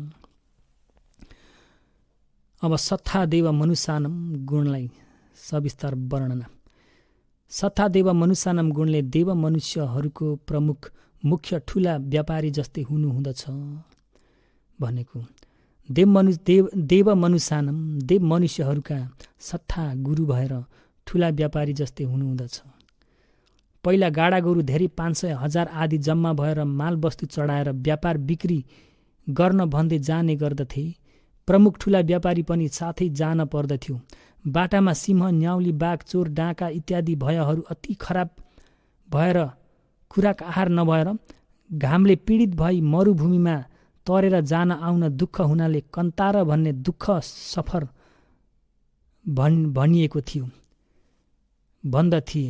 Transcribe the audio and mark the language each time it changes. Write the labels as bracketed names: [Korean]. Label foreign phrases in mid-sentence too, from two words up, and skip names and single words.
[Nepali] अब [Pali] सत्तादेव मनुष्यानम [Nepali] गुणलाई सविस्तार वर्णना। [Pali] सत्तादेव मनुष्यानम [Nepali] गुणले देव मनुष्यहरूको मुख्य ठुला व्यापारी जस्तै हुनुहुँदछ भनेको। [Pali] देव मनुष्यानम [Nepali] देव मनुष्यहरूका सत्ता गुरु भएर ठुला व्यापारी जस्तै हुनुहुँदछ। पहिला गाडा गोरु धेरै 500,000 आदि जम्मा भएर मालवस्तु चढाएर व्यापार बिक्री गर्न भन्दै जाने गर्दथे। प्रमुख ठुला व्यापारी पनि साथै जान पर्दथ्यो। बाटामा सिंह, न्याउली, बाघ, चोर, डाँका इत्यादि भयहरू अति खराब भएर खुराक आहार नभएर घामले पीडित भई मरुभूमिमा तरेर जान आउन दुःख हुनाले कन्तार भन्ने दुःख सफर भनिएको थियो भन्दथिए।